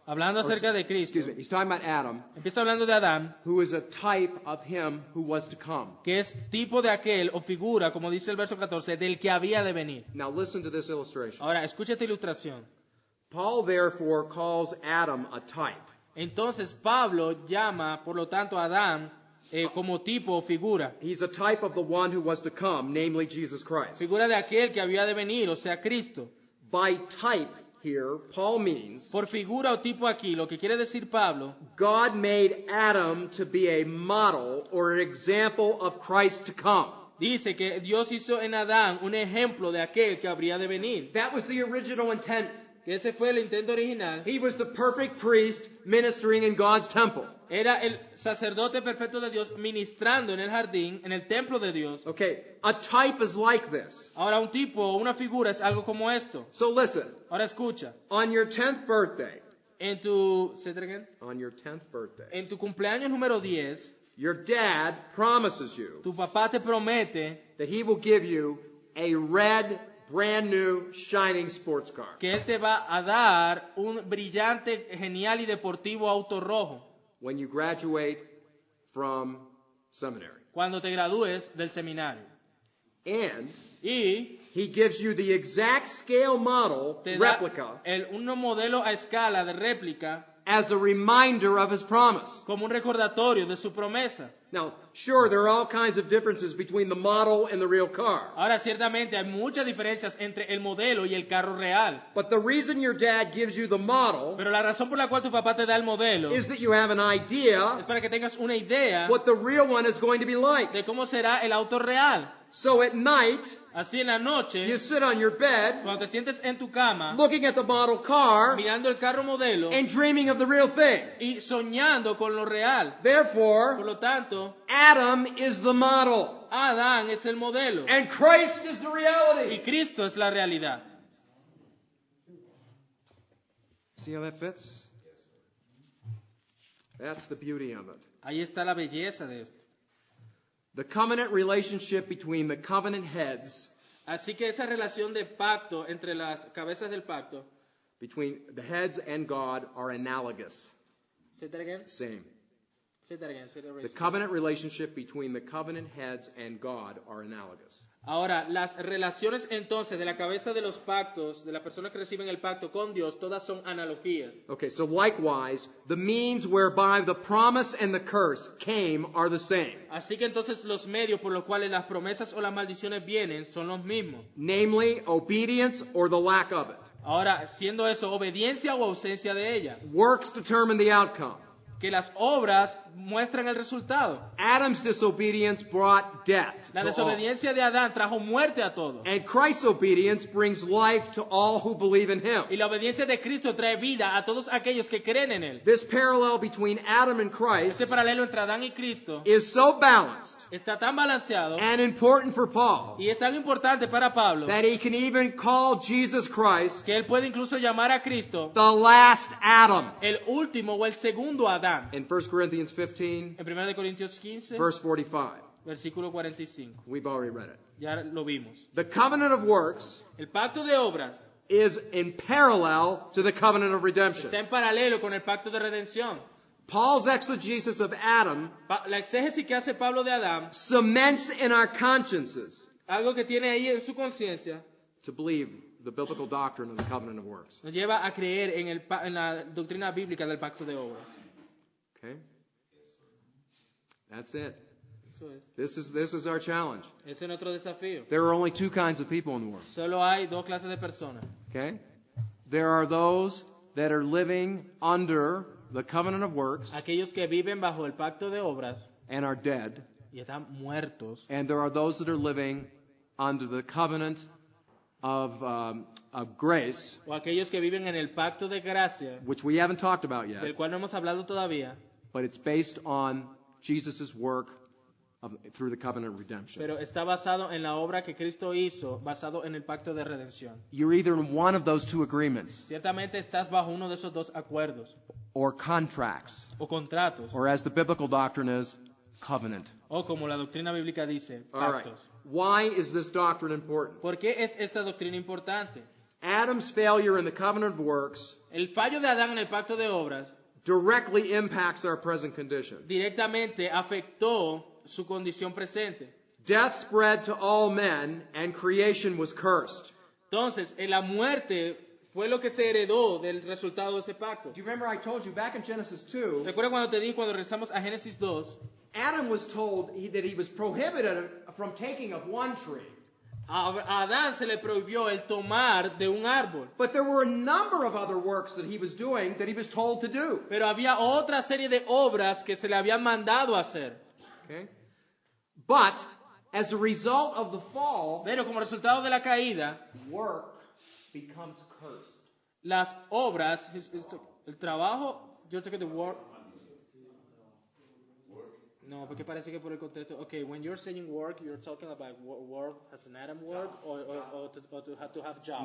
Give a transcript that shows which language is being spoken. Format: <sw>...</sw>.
<es>hablando acerca de Cristo.</es> <en>Excuse me. He's talking about Adam,</en> <es>Empieza hablando de Adán,</es> <en>who is a type of him who was to come.</en> <es>que es tipo de aquel o figura, como dice el verso 14, del que había de venir.</es> <en>Now listen to this illustration.</en> <es>Ahora, escucha esta ilustración.</es> <en>Paul therefore calls Adam a type.</en> <es>Entonces Pablo llama, por lo tanto, a Adán como tipo o figura.</es> <en>He's a type of the one who was to come, namely Jesus Christ.</en> <es>Figura de aquel que había de venir, o sea, Cristo.</es> <en>By type here, Paul means</en> <es>Por figura o tipo aquí, lo que quiere decir Pablo,</es> <en>God made Adam to be a model or an example of Christ to come.</en> <es>dice que Dios hizo en Adán un ejemplo de aquel que habría de venir.</es> <en>That was the original intent.</en> <es>Que ese fue el intento original.</es> <en>He was the perfect priest ministering in God's temple.</en> <es>Era el sacerdote perfecto de Dios ministrando en el jardín, en el templo de Dios.</es> <en>Okay, a type is like this.</en> <es>Ahora un tipo o una figura es algo como esto.</es> <en>So listen,</en> <es>Ahora escucha.</es> <en>on your 10th birthday,</en> <es>En tu,</es> <en>say that again. on your 10th birthday,</en> <es>En tu cumpleaños número 10,</es> <en>your dad promises you</en> <es>tu papá te promete</es> <en>that he will give you a red, brand new, shining sports car.</en> <es>que él te va a dar un brillante, genial y deportivo auto rojo</es> <en>When you graduate from seminary.</en> <es>cuando te gradúes del seminario.</es> <en>And</en> <es>Y</es> <en>he gives you the exact scale model,</en> <es>te da</es> <en>replica,</en> <es>un modelo a escala de réplica</es> <en>as a reminder of his promise.</en> <es>como un recordatorio de su promesa.</es> <en>Now, sure, there are all kinds of differences between the model and the real car.</en> <es>Ahora, ciertamente hay muchas diferencias entre el modelo y el carro real.</es> <en>But the reason your dad gives you the model</en> <es>Pero la razón por la cual tu papá te da el modelo</es> <en>is that you have an idea</en> <es>es para que tengas una idea</es> <en>what the real one is going to be like.</en> <es>de cómo será el auto real.</es> <en>So at night,</en> <es>Así en la noche,</es> <en>you sit on your bed</en> <es>cuando te sientes en tu cama,</es> <en>looking at the model car</en> <es>mirando el carro modelo</es> <en>and dreaming of the real thing.</en> <es>y soñando con lo real. Por</es> <en>Therefore,</en> <es>lo tanto,</es> <en>Adam is the model</en> <es>Adán es el modelo</es> <en>and Christ is the</en> <es>y</es> <en>reality.</en> <es>Cristo es la realidad.</es> <en>See how that fits? That's the beauty of it.</en> <es>Ahí está la belleza de esto.</es> <en>The covenant relationship between the covenant heads,</en> <es>Así que esa relación de pacto entre las cabezas del pacto,</es> <en>between the heads and God, are analogous. say that again, Same. say that again, say that The again. covenant relationship between the covenant heads and God are analogous.</en> <es>Ahora, las relaciones entonces de la cabeza de los pactos, de las personas que reciben el pacto con Dios, todas son analogías.</es> <en>Okay, so likewise, the means whereby the promise and the curse came are the same.</en> <es>Así que entonces los medios por los cuales las promesas o las maldiciones vienen son los mismos.</es> <en>Namely, obedience or the lack of it.</en> <es>Ahora, siendo eso obediencia o ausencia de ella,</es> <en>Works determine the outcome.</en> <es>que las obras muestran el resultado.</es> <en>Adam's disobedience brought death</en> <es>La</es> <en>to all.</en> <es>desobediencia de Adán trajo muerte a todos.</es> <en>And Christ's obedience brings life to all who believe in him.</en> <es>Y la obediencia de Cristo trae vida a todos aquellos que creen en Él.</es> <en>This parallel between Adam and Christ</en> <es>Este paralelo entre Adán y Cristo</es> <en>is so balanced</en> <es>está tan balanceado</es> <en>and important for Paul</en> <es>y es tan importante para Pablo</es> <en>that he can even call Jesus Christ</en> <es>que él puede incluso llamar a Cristo</es> <en>the last Adam.</en> <es>el último o el segundo Adán.</es> <en>In 1 Corinthians 15,</en> <es>En 1 Corintios 15,</es> <en>verse 45.</en> <es>versículo 45.</es> <en>We've already read it.</en> <es>Ya lo vimos.</es> <en>The covenant of works</en> <es>El pacto de obras</es> <en>is in parallel to the covenant of redemption.</en> <es>está en paralelo con el pacto de redención.</es> <en>Paul's exegesis of Adam</en> <es>La exégesis que hace Pablo de Adán,</es> <en>cements in our consciences</en> <es>algo que tiene ahí en su conciencia,</es> <en>to believe the biblical doctrine of the covenant of works.</en> <es>nos lleva a creer en la doctrina bíblica del pacto de obras.</es> <en>Okay? That's it.</en> <es>Eso es.</es> <en>This is our challenge.</en> <es>Ese es nuestro desafío.</es> <en>There are only two kinds of people in the world.</en> <es>Solo hay dos clases de personas.</es> <en>Okay? There are those that are living under the covenant of works</en> <es>Aquellos que viven bajo el pacto de obras</es> <en>and are dead.</en> <es>y están muertos.</es> <en>And there are those that are living under the covenant of grace,</en> <es>O aquellos que viven en el pacto de gracia,</es> <en>which we haven't talked about</en> <es>del</es> <en>yet,</en> <es>cual no hemos hablado todavía,</es> <en>but it's based on Jesus' work through the covenant redemption.</en> <es>pero está basado en la obra que Cristo hizo, basado en el pacto de redención.</es> <en>You're either in one of those two agreements,</en> <es>Ciertamente estás bajo uno de esos dos acuerdos</es> <en>or contracts,</en> <es>o contratos,</es> <en>or as the biblical doctrine is, covenant.</en> <es>o como la doctrina bíblica dice,</es> <en>All right.</en> <es>pactos.</es> <en>Why is this doctrine important?</en> <es>¿Por qué es esta doctrina importante?</es> <en>Adam's failure in the covenant of works</en> <es>El fallo de Adán en el pacto de obras</es> <en>directly impacts our present condition.</en> <es>directamente afectó su condición presente.</es> <en>Death spread to all men, and creation was cursed.</en> <es>Entonces, en la muerte fue lo que se heredó del resultado de ese pacto.</es> <en>Do you remember I told you back in Genesis 2,</en> <es>Recuerda cuando te dije, cuando regresamos a Génesis 2,</es> <en>Adam was told that he was prohibited from taking of one tree.</en> <es>a Adán se le prohibió el tomar de un árbol.</es> <en>But there were a number of other works that he was doing that he was told to do.</en> <es>Pero había otra serie de obras que se le habían mandado a hacer.</es> <en>Okay? But as a result of the fall,</en> <es>Pero como resultado de la caída,</es> <en>work becomes cursed.</en> <es>las obras, el trabajo, yo sé que</es> <en>the work.</en> <es>No, porque parece que por el contexto.</es> <en>Okay, when you're saying work, you're talking about work as an Adam word or to have job.</en>